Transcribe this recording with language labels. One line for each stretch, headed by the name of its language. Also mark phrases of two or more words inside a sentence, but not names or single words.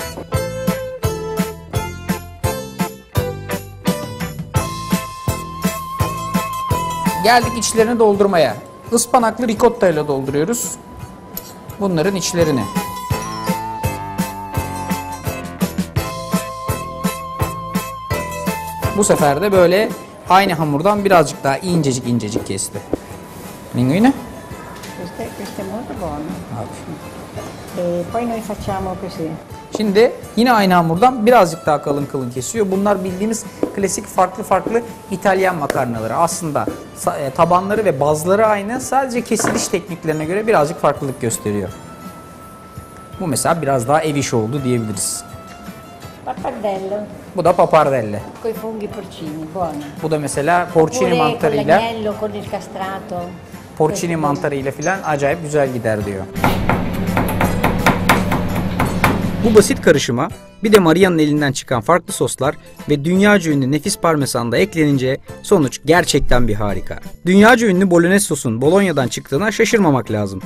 Turkish: Geldik içlerini doldurmaya. Ispanaklı ricotta ile dolduruyoruz bunların içlerini. Bu sefer de böyle aynı hamurdan birazcık daha incecik kesti.
Italian: Linguine? Questo è molto buono. E poi noi facciamo così.
Turkish: Şimdi yine aynı hamurdan birazcık daha kalın kesiyor. Bunlar bildiğimiz klasik farklı İtalyan makarnaları. Aslında tabanları ve bazları aynı. Sadece kesiliş tekniklerine göre birazcık farklılık gösteriyor. Bu mesela biraz daha ev işi oldu diyebiliriz.
Italian: Pappardelle.
Turkish: Bu da pappardelle.
Italian: Con i funghi porcini, buono.
Turkish: Bu da mesela porcini
Italian: Pure con
Turkish: mantarıyla.
Italian: l'agnello, con il castrato.
Turkish: porcini mantarıyla filan acayip güzel gider diyor. Bu basit karışıma bir de Maria'nın elinden çıkan farklı soslar ve dünyaca ünlü nefis parmesan da eklenince sonuç gerçekten bir harika. Dünyaca ünlü bolognese sosun Bolonya'dan çıktığına şaşırmamak lazım.